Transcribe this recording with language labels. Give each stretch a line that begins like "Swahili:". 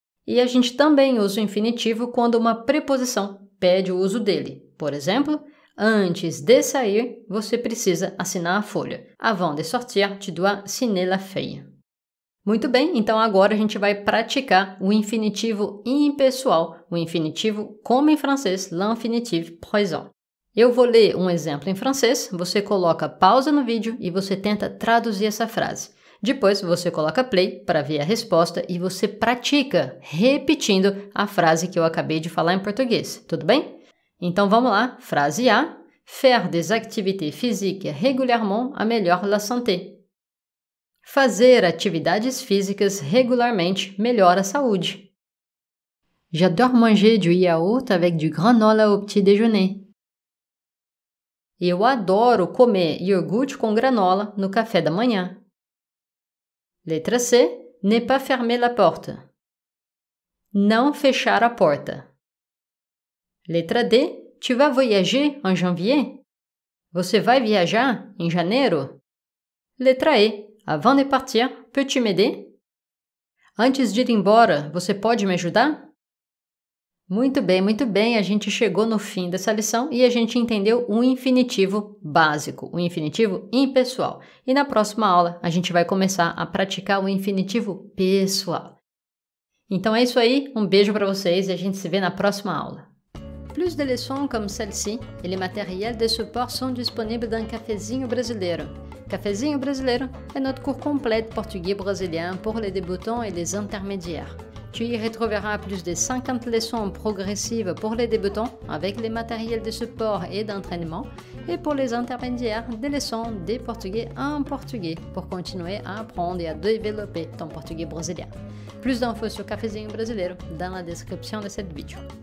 Portuguese: E a gente também usa o infinitivo quando uma preposição pede o uso dele. Por exemplo, antes de sair, você precisa assinar a folha.
French: Avant de sortir, tu dois signer la feuille.
Portuguese: Muito bem, então agora a gente vai praticar o infinitivo impessoal, o infinitivo como em francês,
French: l'infinitif présent.
Portuguese: Eu vou ler um exemplo em francês, você coloca pausa no vídeo e você tenta traduzir essa frase. Depois você coloca play para ver a resposta e você pratica repetindo a frase que eu acabei de falar em português, tudo bem? Então vamos lá, frase A.
French: Faire des activités physiques régulièrement améliore la santé.
Portuguese: Fazer atividades físicas regularmente melhora a saúde.
French: J'adore manger du yaourt avec du granola au petit déjeuner.
Portuguese: Eu adoro comer iogurte com granola no café da manhã. Letra C.
French: Ne pas fermer la porte.
Portuguese: Não fechar a porta. Letra D.
French: Tu vas voyager en janvier?
Portuguese: Você vai viajar em janeiro? Letra E.
French: Avant de partir, peux-tu m'aider?
Portuguese: Antes de ir embora, você pode me ajudar? Muito bem, a gente chegou no fim dessa lição e a gente entendeu o infinitivo básico, o infinitivo impessoal. E na próxima aula a gente vai começar a praticar o infinitivo pessoal. Então é isso aí, um beijo para vocês e a gente se vê na próxima aula.
French: Plus de leçons comme celle-ci et les matériels de support sont disponibles dans Cafezinho Brasileiro. Cafezinho Brasileiro est notre cours complet de portugais brésilien pour les débutants et les intermédiaires. Tu y retrouveras plus de 50 leçons progressives pour les débutants avec les matériels de support et d'entraînement et pour les intermédiaires des leçons de portugais en portugais pour continuer à apprendre et à développer ton portugais brésilien. Plus d'infos sur Cafezinho Brasileiro dans la description de cette vidéo.